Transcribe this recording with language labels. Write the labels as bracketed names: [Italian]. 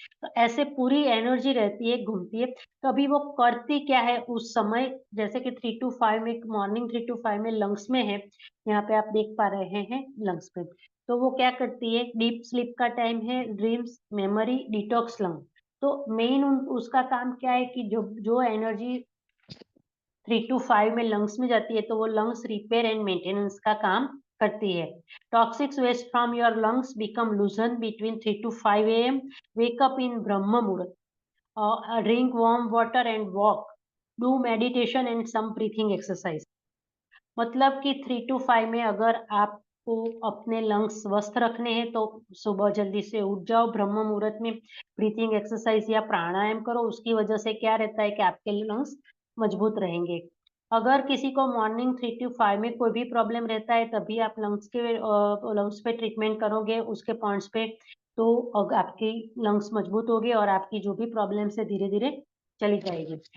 [Hindi] तो ऐसे पूरी एनर्जी रहती है, घूमती है। कभी वो करती क्या है उस समय, जैसे कि 3 टू 5 में मॉर्निंग 3 टू 5 में लंग्स में है, यहाँ पे आप देख पा रहे हैं लंग्स में, तो वो क्या करती है, डीप स्लीप का टाइम है, ड्रीम्स, मेमोरी, डिटॉक्स लंग। तो मेन उसका काम क्या है कि जो जो एनर्जी 3 टू 5 में लंग्स में जाती है, तो वो लंग्स रिपेयर एंड मेंटेनेंस का काम करती है। [English] Toxic waste from your lungs become loosen between 3 to 5 AM, wake up in Brahma Muhurta, drink warm water and walk, do meditation and some breathing exercise। [Hindi] मतलब कि 3 टू 5 में अगर आपको अपने लंग्स स्वस्थ रखने हैं तो सुबह जल्दी से उठ जाओ, ब्रह्म मुहूर्त में ब्रीथिंग एक्सरसाइज या प्राणायाम करो। उसकी वजह से क्या रहता है कि आपके लंग्स मजबूत रहेंगे। अगर किसी को मॉर्निंग 3 टू 5 में कोई भी प्रॉब्लम रहता है, तभी आप लंग्स पे ट्रीटमेंट करोगे उसके पॉइंट्स पे, तो आपकी लंग्स मजबूत होगी और आपकी जो भी प्रॉब्लम्स है धीरे धीरे चली जाएगी।